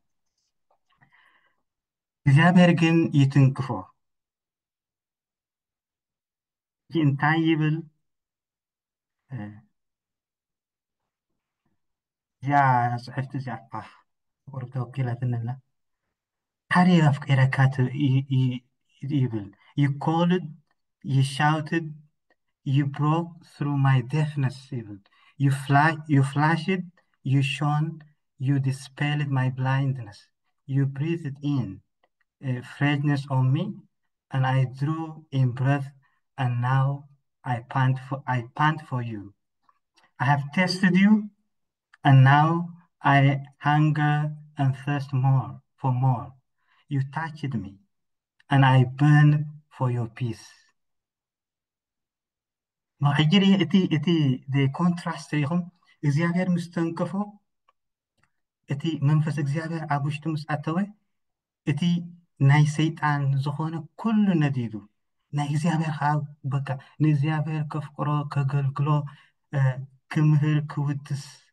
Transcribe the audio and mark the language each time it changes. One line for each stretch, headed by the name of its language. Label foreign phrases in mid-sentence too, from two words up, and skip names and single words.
Tigrinya: እግዚኣብሔር ግን ይትንክፎ እንታይ ይብል እዚኣ ፅሕፍቲ እዚኣ ቁርብ ተወኪላትን ኣላ ሓደ ኣፍቂረካ ይብል
English: you called you shouted you broke through my deafness even you flashed you shone you dispelled my blindness you breathed in freshness on me and I drew in breath and now I pant for you I have tested you and now I hunger and thirst for more you touched me and I burn for your peace
Tigrinya: መቀይር እቲ ኮንትራስት ኢኹም እግዚኣብሔር ምስ ተንከፎ እቲ መንፈስ እግዚኣብሔር ኣብ ውሽጡ ምስ ኣተወ እቲ ናይ ሰይጣን ዝኾነ ኩሉ ነዲዱ ናይ እግዚኣብሔር ከዓ በቃ ንእግዚኣብሔር ከፍቅሮ ከገልግሎ ክምህር ክውድስ